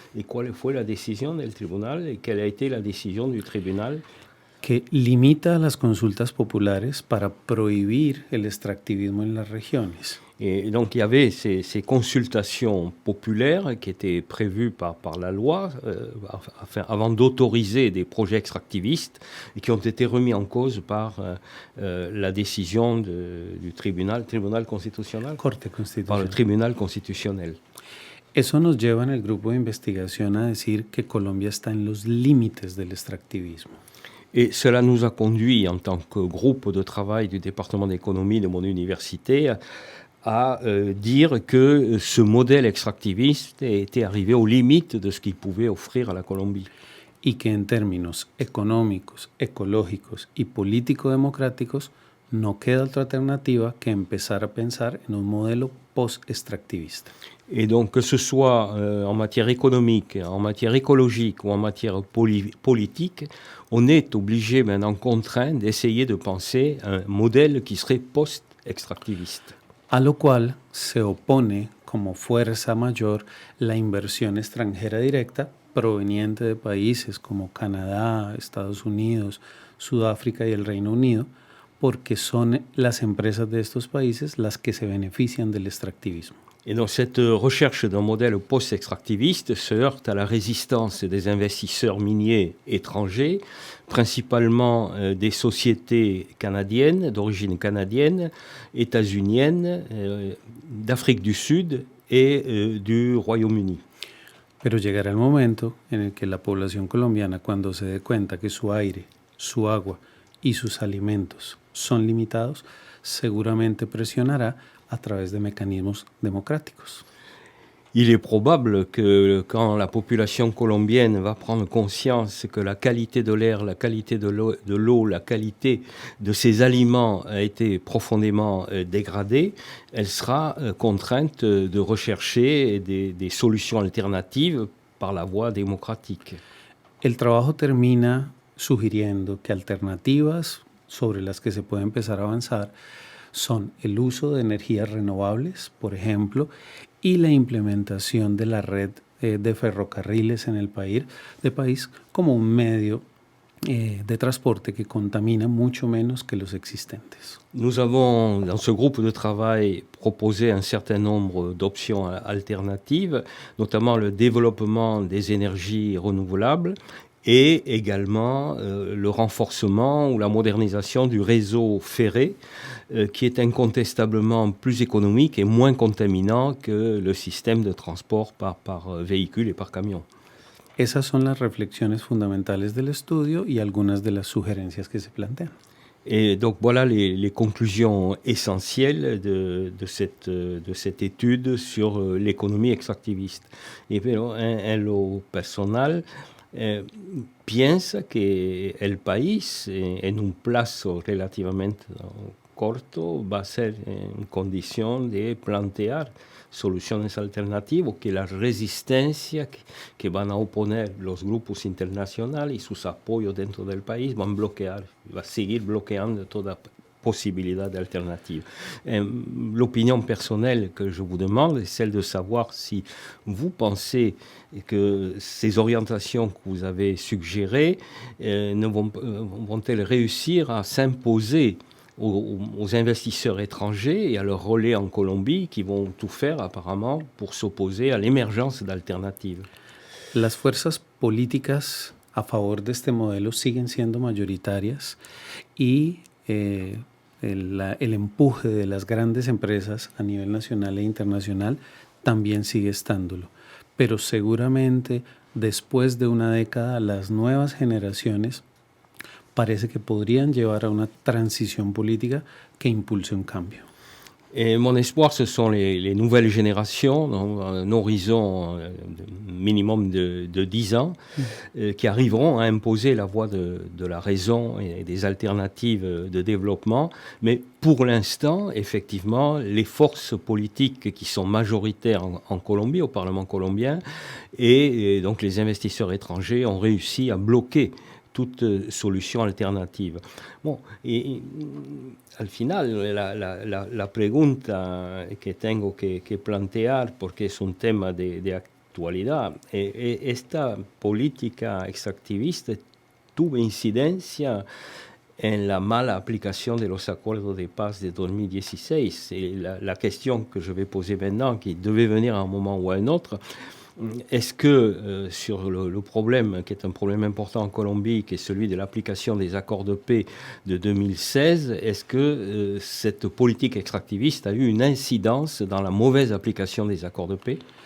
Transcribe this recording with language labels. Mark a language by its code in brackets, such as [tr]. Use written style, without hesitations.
[fr] Et quelle [es] fue [fr] la décision del tribunal? Et quelle a été la décision du tribunal? [es] Que limita las consultas populares para prohibir el extractivismo en las regiones. [fr] Et donc il y avait ces consultations populaires qui étaient prévues par la loi avant d'autoriser des projets extractivistes et qui ont été remis en cause par la décision du tribunal constitutionnel, par le tribunal constitutionnel. [es] Eso nos lleva en el grupo de investigación a decir que Colombia está en los límites del extractivismo. [fr] Et cela nous a conduit, en tant que groupe de travail du département d'économie de mon université, à dire que ce modèle extractiviste était arrivé aux limites de ce qu'il pouvait offrir à la Colombie. [es] Y que en términos económicos, ecológicos y político-democráticos no queda otra alternativa que empezar a pensar en un modelo post-extractivista. [fr] Et donc, que ce soit en matière économique, en matière écologique ou en matière politique, on est obligé maintenant contraint d'essayer de penser un modèle qui serait post-extractiviste. [es] A lo cual se opone como fuerza mayor la inversión extranjera directa proveniente de países como Canadá, Estados Unidos, Sudáfrica y el Reino Unido, porque son las empresas de estos países las que se benefician del extractivismo. [fr] Et donc cette recherche d'un modèle post-extractiviste se heurte à la résistance des investisseurs miniers étrangers, principalement des sociétés canadiennes, d'origine canadienne, états-unienne, d'Afrique du Sud et du Royaume-Uni. [es] Pero llegará el momento en el que la población colombiana, cuando se dé cuenta que su aire, su agua y sus alimentos son limitados, seguramente presionará a través de mecanismos democráticos. [fr] Il est probable que quand la population colombienne va prendre conscience que la qualité de l'air, la qualité de l'eau, la qualité de ses aliments a été profondément dégradée, elle sera contrainte de rechercher des solutions alternatives par la voie démocratique. [es] El trabajo termina sugiriendo que alternativas sobre las que se puede empezar a avanzar son el uso de energías renovables, por ejemplo, y la implementación de la red de ferrocarriles en el país como un medio de transporte que contamina mucho menos que los existentes. [fr] Nous avons, dans ce groupe de travail, proposé un certain nombre d'options alternatives, notamment le développement des énergies renouvelables et également le renforcement ou la modernisation du réseau ferré, qui est incontestablement plus économique et moins contaminant que le système de transport par véhicule et par camion. [es] Esas son las reflexiones fundamentales del estudio y algunas de las sugerencias que se plantean. [fr] Et donc voilà les conclusions essentielles de cette étude sur l'économie extractiviste. [es] Y pero en lo personal piensa que el país en un plazo relativamente corto va a ser en condición de plantear soluciones alternativas, que la resistencia que van a oponer los grupos internacionales y sus apoyos dentro del país van a seguir bloqueando toda [fr] possibilité d'alternative. L'opinion personnelle que je vous demande est celle de savoir si vous pensez que ces orientations que vous avez suggérées vont-elles réussir à s'imposer aux investisseurs étrangers et à leur relais en Colombie qui vont tout faire apparemment pour s'opposer à l'émergence d'alternatives. [es] Las fuerzas políticas a favor de este modelo siguen siendo mayoritarias y el empuje de las grandes empresas a nivel nacional e internacional también sigue estándolo. Pero seguramente después de una década las nuevas generaciones parece que podrían llevar a una transición política que impulse un cambio. [fr] Et mon espoir, ce sont les nouvelles générations, donc, un horizon minimum de 10 ans, qui arriveront à imposer la voie de la raison et des alternatives de développement. Mais pour l'instant, effectivement, les forces politiques qui sont majoritaires en Colombie, au Parlement colombien, et donc les investisseurs étrangers ont réussi à bloquer toute solution alternative. [es] Bon, y al final, la pregunta que tengo que plantear, porque es un tema de actualidad, esta política extractivista tuvo incidencia en la mala aplicación de los acuerdos de paz de 2016. [fr] Et la question que je vais poser maintenant, qui devait venir à un moment ou à un autre, est-ce que sur le problème, qui est un problème important en Colombie, qui est celui de l'application des accords de paix de 2016, est-ce que cette politique extractiviste a eu une incidence dans la mauvaise application des accords de paix?